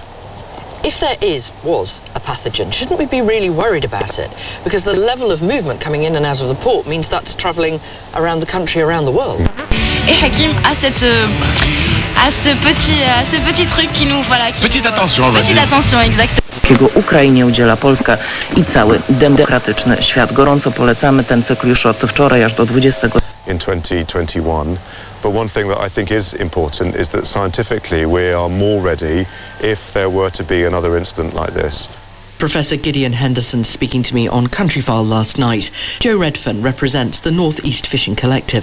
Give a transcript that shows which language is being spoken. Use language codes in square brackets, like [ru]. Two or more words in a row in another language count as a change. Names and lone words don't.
[en] If there was a pathogen, shouldn't we be really worried about it? Because the level of movement coming in and out of the port means that's travelling around the country, around the world. [fr] Et Hakim a ce petit truc qui nous voilà. Petite attention, vas-y. Petite attention, exactement. [pl] Jakiego Ukrainie udziela Polska i cały demokratyczny świat. Gorąco polecamy ten cykl już od wczoraj aż do 20. [en] In 2021, but one thing that I think is important is that scientifically we are more ready if there were to be another incident like this. Professor Gideon Henderson speaking to me on Countryfile last night. Joe Redfern represents the North East Fishing Collective.